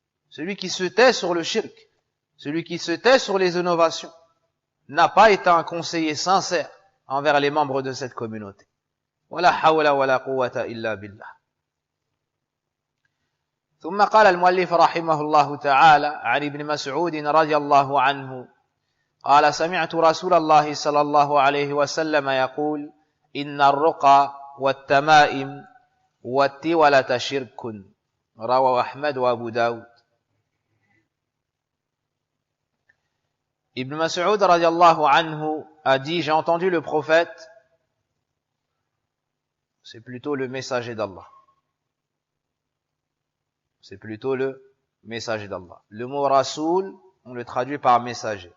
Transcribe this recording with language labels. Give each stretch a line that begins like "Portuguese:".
French: Celui qui se tait sur le shirk, celui qui se tait sur les innovations, n'a pas été un conseiller sincère envers les membres de cette communauté.
Arabic: Wala hawla wala quwwata illa billah. ثم قال المؤلف رحمه الله تعالى عن ابن مسعود رضي الله عنه قال سمعت رسول الله صلى الله عليه وسلم يقول إن الرقى والتمائم والتولة شرك رواه أحمد وأبو داود.
French: Ibn Mas'ud radiallahu anhu a dit, j'ai entendu le prophète, c'est plutôt le messager d'Allah. C'est plutôt le messager d'Allah. Le mot rasoul, on le traduit par messager.